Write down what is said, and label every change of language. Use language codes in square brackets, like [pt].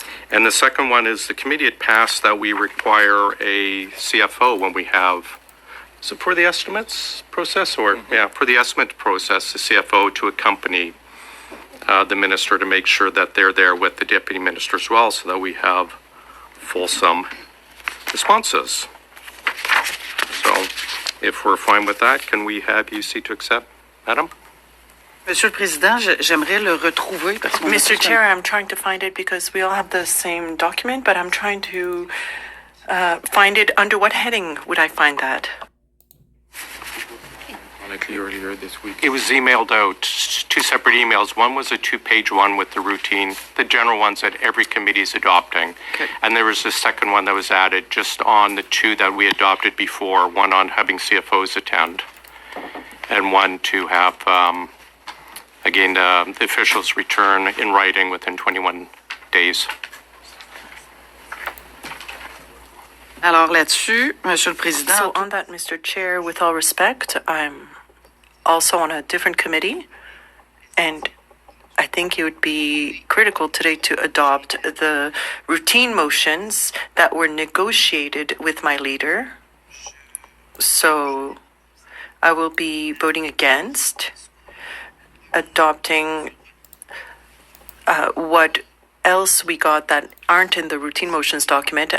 [en] And the second one is the committee had passed that we require a CFO when we have, is it for the estimates process or, yeah, for the estimate process, the CFO to accompany the minister to make sure that they're there with the deputy minister as well so that we have fulsome responses. So if we're fine with that, can we have UC to accept, Madam? [fr] Monsieur le Président, j'aimerais le retrouver parce qu'on [en] Mr. Chair, I'm trying to find it because we all have the same document, but I'm trying to find it. Under what heading would I find that? Likely earlier this week. It was emailed out, 2 separate emails. One was a 2-page one with the routine, the general ones that every committee is adopting. Okay. And there was a second one that was added just on the 2 that we adopted before, one on having CFOs attend, and one to have, again, the officials return in writing within 21 days. [fr] Alors là-dessus, Monsieur le Président, [en] So on that, Mr. Chair, with all respect, I'm also on a different committee, and I think it would be critical today to adopt the routine motions that were negotiated with my leader. So I will be voting against adopting what else we got that aren't in the routine motions document.